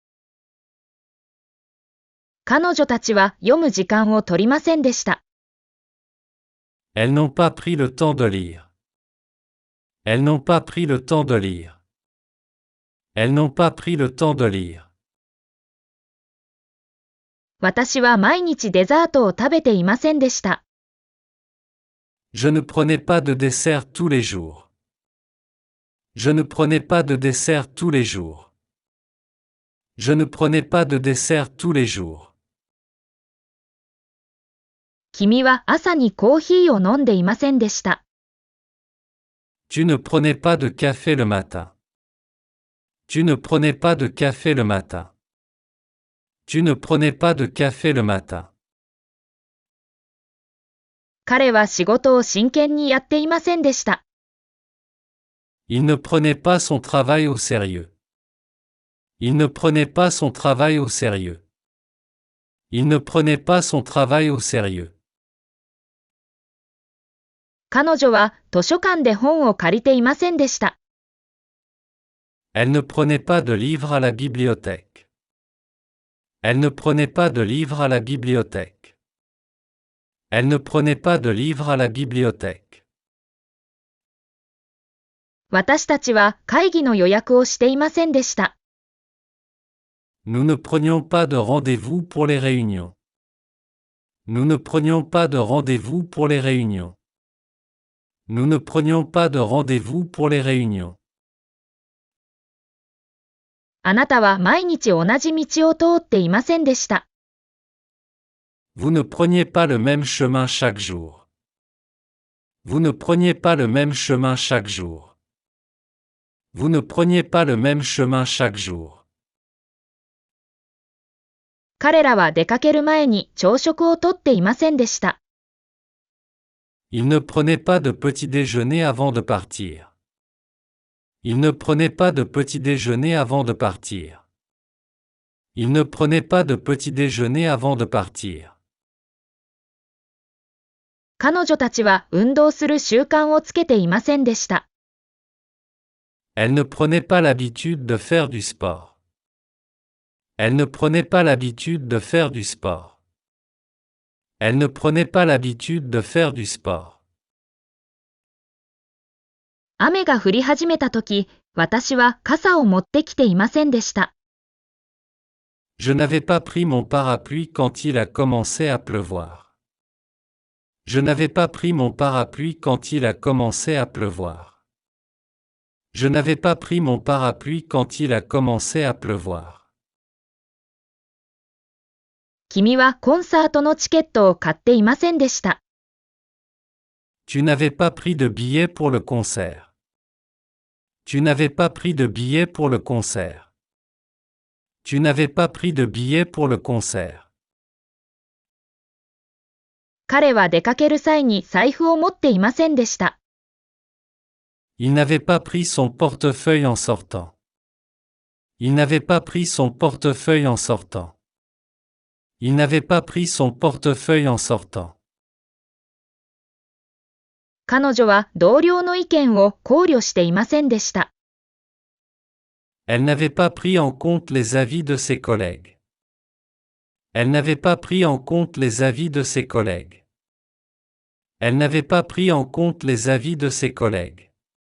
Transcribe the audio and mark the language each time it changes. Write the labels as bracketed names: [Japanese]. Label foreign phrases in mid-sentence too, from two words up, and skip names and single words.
[Japanese] 彼女たちは読む時間を取りませんでした。 [French] Elles n'ont pas pris le temps de lire. Elles n'ont pas pris le temps de lire. Elles n'ont pas pris le temps de lire. [Japanese] 私は毎日デザートを食べていませんでした。 [French] Je ne prenais pas de dessert tous les jours. Je ne prenais pas de dessert tous les jours. Je ne prenais pas de dessert tous les jours. [Japanese] 君は朝にコーヒーを飲んでいませんでした。 [French] Tu ne prenais pas de café le matin. Tu ne prenais pas de café le matin. Tu ne prenais pas de café le matin. [Japanese] 彼は仕事を真剣にやっていませんでした。 [French] Il ne prenait pas son travail au sérieux. Il ne prenait pas son travail au sérieux. Il ne prenait pas son travail au sérieux. [Japanese] 彼女は図書館で本を借りていませんでした。 [French] Elle ne prenait pas de livres à la bibliothèque. Elle ne prenait pas de livres à la bibliothèque. Elle ne prenait pas de livres à la bibliothèque. [Japanese] 私たちは会議の予約をしていませんでした。 [French] Nous ne prenions pas de rendez-vous pour les réunions. Nous ne prenions pas de rendez-vous pour les réunions. Nous ne prenions pas de rendez-vous pour les réunions. [Japanese] あなたは毎日同じ道を通っていませんでした。 [French] Vous ne preniez pas le même chemin chaque jour. Vous ne preniez pas le même chemin chaque jour. Vous ne preniez pas le même chemin chaque jour. [Japanese] 彼らは出かける前に朝食をとっていませんでした。 [French] Ils ne prenaient pas de petit déjeuner avant de partir. Ils ne prenaient pas de petit déjeuner avant de partir. Ils ne prenaient pas de petit déjeuner avant de partir. [Japanese] 彼女たちは運動する習慣をつけていませんでした。 [French] Elles ne prenaient pas l'habitude de faire du sport. Elles ne prenaient pas l'habitude de faire du sport. Elles ne prenaient pas l'habitude de faire du sport. [Japanese] 雨が降り始めたとき、私は傘を持ってきていませんでした。 [French] Je n'avais pas pris mon parapluie quand il a commencé à pleuvoir. Je n'avais pas pris mon parapluie quand il a commencé à pleuvoir. Je n'avais pas pris mon parapluie quand il a commencé à pleuvoir. [Japanese] 君はコンサートのチケットを買っていませんでした。 [French] Tu n'avais pas pris de billet pour le concert. Tu n'avais pas pris de billet pour le concert. Tu n'avais pas pris de billet pour le concert. [Japanese] 彼は出かける際に財布を持っていませんでした。 [French] Il n'avait pas pris son portefeuille en sortant. Il n'avait pas pris son portefeuille en sortant. Il n'avait pas pris son portefeuille en sortant. [Japanese] 彼女は同僚の意見を考慮していませんでした。 [French] Elle n'avait pas pris en compte les avis de ses collègues. Elle n'avait pas pris en compte les avis de ses collègues. Elle n'avait pas pris en compte les avis de ses collègues.